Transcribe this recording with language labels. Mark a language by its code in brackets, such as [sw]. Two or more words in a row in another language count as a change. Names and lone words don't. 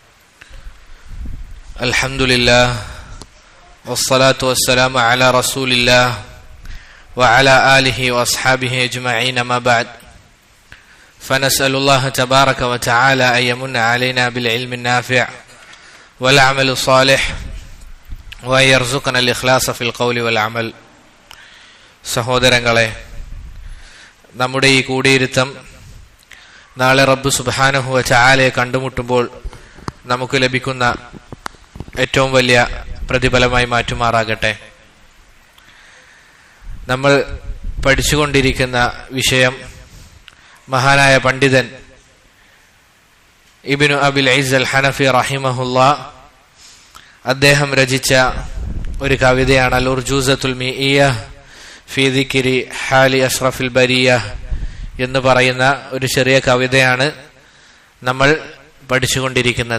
[ar] الحمد لله والصلاة والسلام على رسول الله وعلى آله وأصحابه أجمعين. ما بعد، فنسأل الله تبارك وتعالى أن يمن علينا بالعلم النافع والعمل الصالح وأن يرزقنا الإخلاص في القول والعمل. [ml] സഹോദരങ്ങളെ, നമ്മുടെ ഈ കൂടിയിരുത്തം നാളെ റബ്ബ് [ar] سبحانه وتعالى [ml] കണ്ടുമുട്ടുമ്പോൾ നമുക്ക് ലഭിക്കുന്ന ഏറ്റവും വലിയ പ്രതിഫലമായി മാറ്റുമാറാകട്ടെ. നമ്മൾ പഠിച്ചുകൊണ്ടിരിക്കുന്ന വിഷയം മഹാനായ പണ്ഡിതൻ ഇബ്നു അബിൽ ഇസ് അൽ ഹനഫി റഹിമഹുല്ലാ അദ്ദേഹം രചിച്ച ഒരു കവിതയാണ് അൽ ഉർജൂസത്തുൽ മീഇയ്യ ഫീ ദിക്രി ഹാലി അഷ്റഫിൽ ബരിയ എന്ന് പറയുന്ന ഒരു ചെറിയ കവിതയാണ് നമ്മൾ പഠിച്ചുകൊണ്ടിരിക്കുന്നത്.